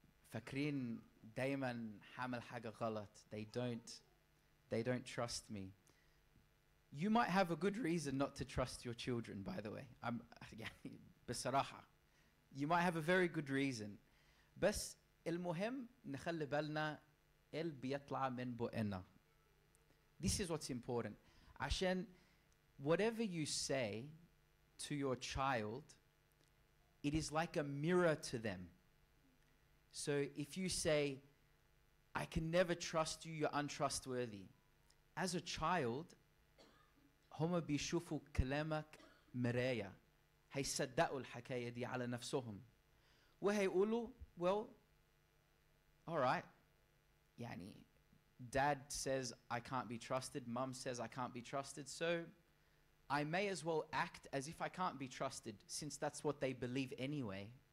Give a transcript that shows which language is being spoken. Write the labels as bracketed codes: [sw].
[ar] فاكرين دايما حامل حاجة غلط. [en] They don't trust me. You might have a good reason not to trust your children, by the way. [ar] يعني بصراحة. [en] You might have a very good reason. [ar] بس المهم نخلي بالنا بيطلع من بقنا. [en] This is what's important. [ar] عشان [en] whatever you say to your child, it is like a mirror to them. So if you say, I can never trust you, you're untrustworthy. As a child, [ar] هم بيشوفوا كلامك مراية. هيصدقوا الحكاية دي على نفسهم. وهيقولوا, [en] well, all right. [ar] يعني [en] dad says I can't be trusted, mum says I can't be trusted, so I may as well act as if I can't be trusted, since that's what they believe anyway.